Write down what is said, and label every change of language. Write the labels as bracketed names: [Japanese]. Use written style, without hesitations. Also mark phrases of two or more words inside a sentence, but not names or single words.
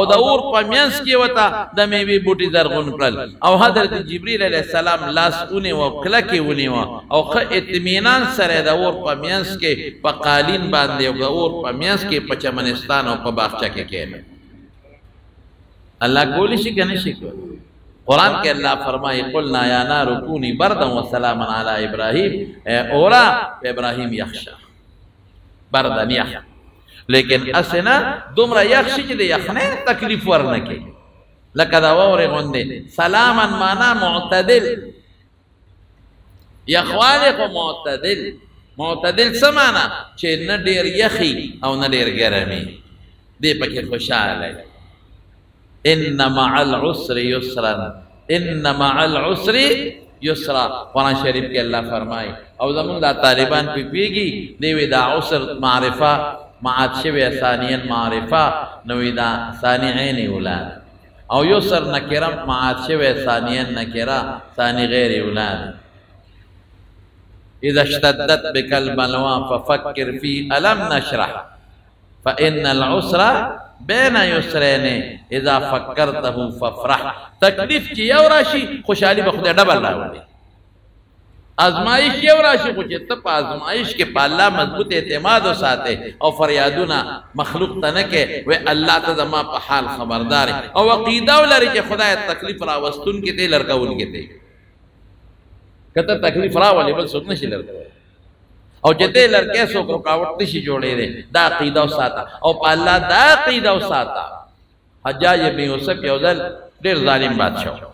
[Pashto] د اور په منځ کې ورته د میوې بوټي زرغون کړل او حضرت جبریل علیه السلام لاس ونیو او کلکې ونیو او ښه اطمینان سره د اور په منځ کې په قالین باندې او د اور په منځ کې په چمنستان او په باغچه کې کښېنه الله کولی شي که نه شي کولی قرآن کې الله فرمایي [Arabic] قلنا یا نار کونی بردا وسلاما علی ابراهیم [Pashto] اورا ابراهیم یخشا بردن یخ لیکن اسنا دومره یخ شي چې د یخنۍ تکلیف ورنه کوي لکه د واورې غوندې سلاما معنا معتدل یخوالی خو معتدل څه معنا چې نه ډېر یخي او نه ډېر ګرمي دې پکې خوشحاله [Arabic] ان مع العسر یسرا ان مع العسر یسرا [Pashto] قرآن شریف کې الله فرمایي او زمونږ دا طالبان پیږي دی وی دا عسر معرفه معاد شوی ثانیا معرفه نوې دا ثانی عین اولاد او یسر نکره معاد شوی ثانیا نکره ثانی غیر اولاد [Arabic] اذا اشتدت بك البلوى ففكر في الم نشرح فان العسر بین یسرین اذا فکرته ففرح [Pashto] تکلیف چې یو راشي خوشحالي به خدای ډبل راوړي ازمایش یو راشي خو چې ته په ازمایش کې په الله مضبوط اعتماد وساتې او فریادونه مخلوق ته نه کې وی الله ته زما په حال خبردار او عقیده ولري چې خدای تکلیف راوستونکي دی لرکونکي دی که ته تکلیف راولې بل څوک نشي لرکولی او چې دې لرکې څوک رکاوټ نشي جوړېدی دا عقیده وساته او په الله دا عقیده وساته حجاج ابن یوسف یو ځل ډېر ظالم بادشاه